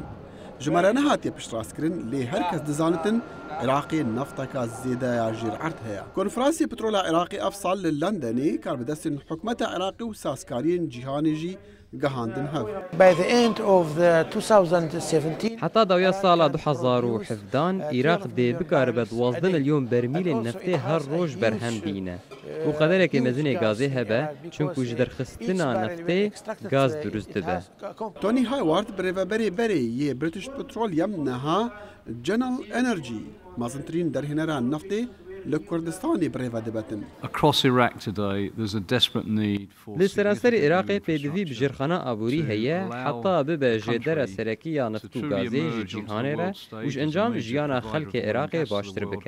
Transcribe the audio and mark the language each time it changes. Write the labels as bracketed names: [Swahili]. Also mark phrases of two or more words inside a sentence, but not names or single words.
[Kurdish] ژمارە نەهاتیە پشتڕاستکردن لێ هەر کەس دەزانتن عێراقی نەفتەکە زێدەیە ژێرعەرد هەیە. کۆنفرانسی پترۆلا عێراقی ئەف ساڵ لە لەندەنی کار بەدەستن حکومەتە عێراقی و سازکاریین جیهانیژی گەهاندن هەب. حتا داویا ساڵا 2017 عێراق دێ بکارە بە 12 ملیۆن بەرمیلên neftê her roj berhem bîne û qederekê mezînê gazê hebe çunku ji derxistina neftê gaz durust dibe. تونی هایوارد برێڤەبەرê berê yê British Petroleum neha General Energy mezintirîn derhênera neftê li Kurdistanê birêve dibetin. Li seranserê Iraqê pêdivî bi jêrxana aborî heye heta bibe jêdera serekiya neft û gazê ji cîhanê re û ji encam jiyana xelkê Iraqê baştir bike.